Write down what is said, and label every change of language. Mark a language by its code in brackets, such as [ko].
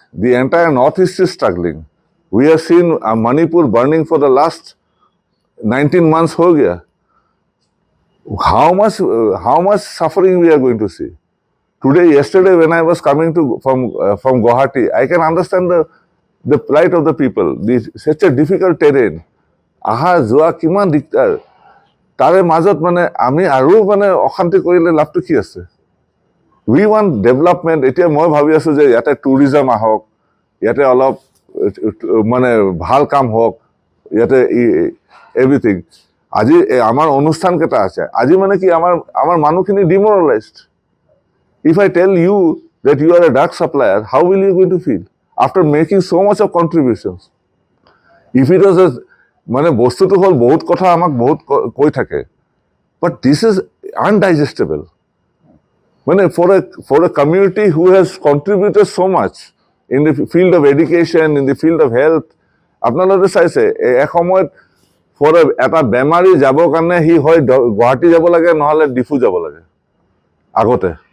[en] The entire Northeast is struggling. We have seen Manipur burning for the last 19 months. [hi] Ho gaya. [en] How much suffering we are going to see? Yesterday, when I was coming from Guwahati, I can understand the plight of the people. Such a difficult terrain. [as] আহা যোৱা কিমান দিগদাৰ, তাৰে মাজত মানে আমি আৰু মানে অশান্তি কৰিলে লাভটো কি আছে? [en] We want development. [as] এতিয়া মই ভাবি আছোঁ যে ইয়াতে টুৰিজম আহক, ইয়াতে অলপ মানে ভাল কাম হওক, ইয়াতে এভৰিথিং। আজি আমাৰ অনুষ্ঠানকেইটা আছে, আজি মানে কি আমাৰ মানুহখিনি ডিমৰেলাইজড। [en] If I tell you that you are a drug supplier, how will you going to feel after making so much of contributions? If it was a [as] মানে বস্তুটো হ'ল বহুত কথা আমাক বহুত কৈ থাকে, [en] but this is undigestible. [as] মানে [en] for a community who has contributed so much in the field of education, in the field of health, [as] আপোনালোকে চাইছে এসময়ত for এটা বেমাৰী যাবৰ কাৰণে সি হয় গুৱাহাটী যাব লাগে, নহ'লে ডিফু যাব লাগে আগতে।